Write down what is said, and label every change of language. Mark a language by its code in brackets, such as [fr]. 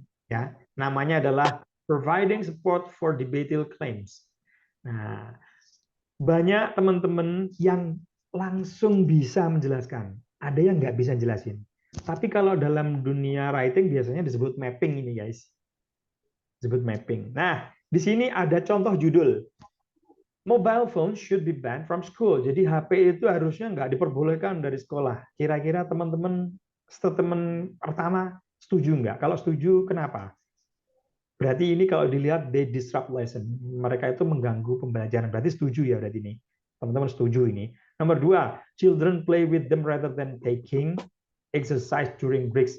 [id] Ya, namanya adalah [en] providing support for debatable claims. [id] Nah, banyak teman-teman yang langsung bisa menjelaskan, ada yang nggak bisa jelasin. Tapi kalau dalam dunia writing biasanya disebut mapping ini guys, disebut mapping. Nah, di sini ada contoh judul. [en] Mobile phone should be banned from school. [id] Jadi HP itu harusnya nggak diperbolehkan dari sekolah. Kira-kira teman-teman statement pertama setuju nggak? Kalau setuju, kenapa? Berarti ini kalau dilihat [en] they disrupt lesson. [id] Mereka itu mengganggu pembelajaran. Berarti setuju ya berarti ini. Teman-teman setuju ini. Nomor dua, [en] children play with them rather than taking exercise during breaks.